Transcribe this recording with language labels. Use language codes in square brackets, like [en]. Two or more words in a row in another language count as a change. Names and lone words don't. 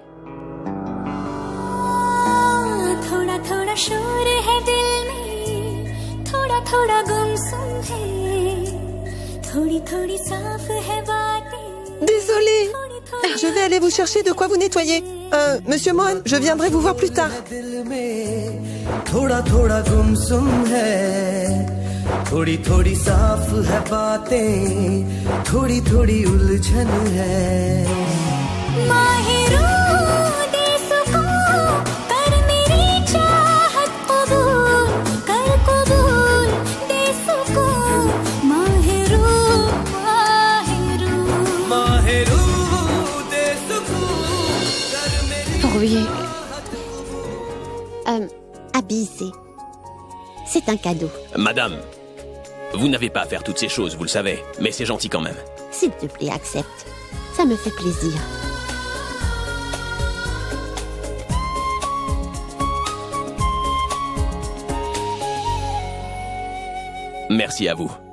[fr] Désolée. Je vais aller vous chercher de quoi vous nettoyer. Monsieur Mohan, je viendrai vous voir plus tard. [hi] थोड़ी थोड़ी साफ है बातें थोड़ी थोड़ी उलझन है माहिरू दे सुकून कर मेरी चाहत कबूल कर कबूल दे सुकून माहिरू माहिरू माहिरू दे सुकून कर मेरी [fr] Pourriez... Abby, c'est un cadeau. Madame, vous n'avez pas à faire toutes ces choses, vous le savez. Mais c'est gentil quand même. S'il te plaît, accepte. Ça me fait plaisir. Merci à vous.